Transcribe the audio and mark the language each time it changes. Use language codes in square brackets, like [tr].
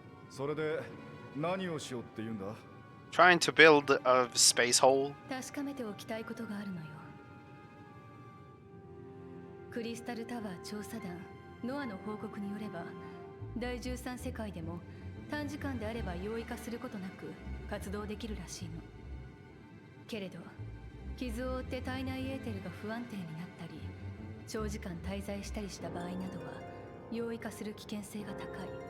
[ja] それで何をしようって言うんだ? [en] Trying to build a space hole. [ja] 確かめておきたいことがあるのよ。クリスタルタワー調査団ノアの報告によれば、第13世界でも短時間であれば容易化することなく活動できるらしいの。けれど、傷を負って体内エーテルが不安定になったり、長時間滞在したりした場合などは容易化する危険性が高い。